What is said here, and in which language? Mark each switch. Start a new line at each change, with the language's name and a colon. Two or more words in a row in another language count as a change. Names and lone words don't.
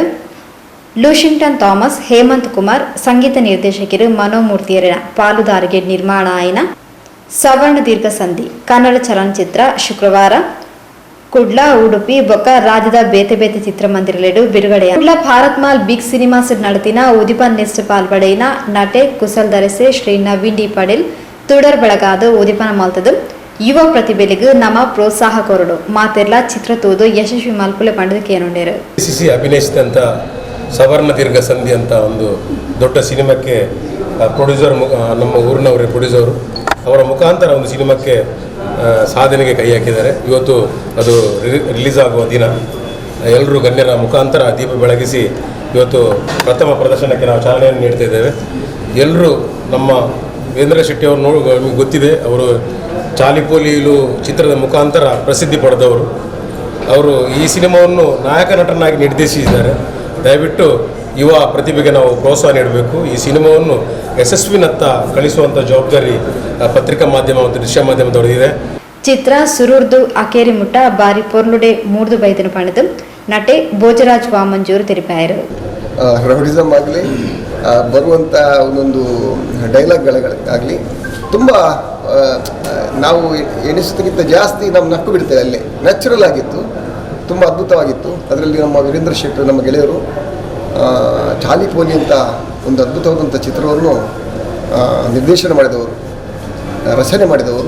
Tulu: ಲೂಶಿಂಗ್ಟನ್ ಥಾಮಸ್ ಹೇಮಂತ್ ಕುಮಾರ್ ಸಂಗೀತ ನಿರ್ದೇಶಕರು ಮನೋಮೂರ್ತಿಯರ ಪಾಲುದಾರಿಗೆ ನಿರ್ಮಾಣ ಆಯಿನ ಸವರ್ಣ ದೀರ್ಘ ಸಂಧಿ ಕನ್ನಡ ಚಲನಚಿತ್ರ ಶುಕ್ರವಾರ ಕುಡ್ಲ ಉಡುಪಿ ಬೊಕ್ಕ ರಾಜ್ಯದ ಬೇತೆ ಬೇತೆ ಚಿತ್ರಮಂದಿರಲೆಡು ಬಿಡುಗಡೆ ಕುಡ್ಲ ಭಾರತ್ ಮಾಲ್ ಬಿಗ್ ಸಿನಿಮಾಸ್ ನಡತಿನ ಉದಿಪನ್ ನೆಸ್ಟ್ ಪಾಲ್ಪಡೆಯಿನ ನಟೆ ಕುಸಲ್ ದರಸೆ ಶ್ರೀ ನವೀನ್ ಡಿ ಪಡೇಲ್ ತುಡರ್ ಬೆಳಗಾದ ಉದಿಪನ ಮಾಲ್ತದು ಯುವ ಪ್ರತಿಭೆಲಿಗೂ ನಮ್ಮ ಪ್ರೋತ್ಸಾಹ ಕೊರಡು ಮಾತೆಲ್ಲ ಚಿತ್ರ ತೋದು ಯಶಸ್ವಿ ಮಲ್ಪುಲೆ ಪಂಡದಕ್ಕೆ ಏನುಂಡೇರು.
Kannada: ಅಭಿನಯಿಸಿದಂಥ ಸವರ್ಣ ದೀರ್ಘ ಸಂಧಿ ಅಂತ ಒಂದು ದೊಡ್ಡ ಸಿನಿಮಾಕ್ಕೆ ಪ್ರೊಡ್ಯೂಸರ್ ನಮ್ಮ ಊರಿನವರೇ ಪ್ರೊಡ್ಯೂಸರು ಅವರ ಮುಖಾಂತರ ಒಂದು ಸಿನಿಮಾಕ್ಕೆ ಸಾಧನೆಗೆ ಕೈ ಹಾಕಿದ್ದಾರೆ. ಇವತ್ತು ಅದು ರಿಲೀಸ್ ಆಗುವ ದಿನ ಎಲ್ಲರೂ ಗಣ್ಯರ ಮುಖಾಂತರ ದೀಪ ಬೆಳಗಿಸಿ ಇವತ್ತು ಪ್ರಥಮ ಪ್ರದರ್ಶನಕ್ಕೆ ನಾವು ಚಾಲನೆಯನ್ನು ನೀಡ್ತಾ ಇದ್ದೇವೆ. ಎಲ್ಲರೂ ನಮ್ಮ ವೀರೇಂದ್ರ ಶೆಟ್ಟಿ ಅವರು ನಿಮಗೆ ಗೊತ್ತಿದೆ, ಅವರು ಚಾಲಿಪೋಲಿಲು ಚಿತ್ರದ ಮುಖಾಂತರ ಪ್ರಸಿದ್ಧಿ ಪಡೆದವರು. ಅವರು ಈ ಸಿನಿಮಾವನ್ನು ನಾಯಕ ನಟನಾಗಿ ನಿರ್ದೇಶಿಸಿದ್ದಾರೆ. ದಯವಿಟ್ಟು ಯುವ ಪ್ರತಿಭೆಗೆ ನಾವು ಪ್ರೋತ್ಸಾಹ ನೀಡಬೇಕು. ಈ ಸಿನಿಮಾವನ್ನು ಯಶಸ್ವಿನತ್ತ ಕಳಿಸುವಂಥ ಜವಾಬ್ದಾರಿ ಪತ್ರಿಕಾ ಮಾಧ್ಯಮ ಮತ್ತು ದೃಶ್ಯ ಮಾಧ್ಯಮದವರಿದೆ.
Tulu: ಚಿತ್ರ ಸುರೂರ್ದು ಅಕೇರಿ ಮುಟ್ಟ ಬಾರಿ ಪೊರ್ಲುಡೆ ಮೂರ್ದು ಬೈದನು ಪಣದು ನಟೆ ಭೋಜರಾಜ್ ವಾಮಂಜೂರು ತೆರಿಪಾಯರು.
Kannada: ರೌಡಿಸಮ್ ಆಗಲಿ ಬರುವಂಥ ಒಂದೊಂದು ಡೈಲಾಗ್ಗಳಾಗಲಿ ತುಂಬ ನಾವು ಎಣಿಸೋದಕ್ಕಿಂತ ಜಾಸ್ತಿ ನಾವು ನಕ್ಕು ಬಿಡ್ತೇವೆ. ಅಲ್ಲಿ ನ್ಯಾಚುರಲ್ ಆಗಿತ್ತು, ತುಂಬ ಅದ್ಭುತವಾಗಿತ್ತು. ಅದರಲ್ಲಿ ನಮ್ಮ ವೀರೇಂದ್ರ ಶೆಟ್ಟಿ ನಮ್ಮ ಗೆಳೆಯರು ಚಾಲಿ ಪೋಲಿ ಅಂತ ಒಂದು ಅದ್ಭುತವಾದಂಥ ಚಿತ್ರವನ್ನು ನಿರ್ದೇಶನ ಮಾಡಿದವರು, ರಚನೆ ಮಾಡಿದವರು.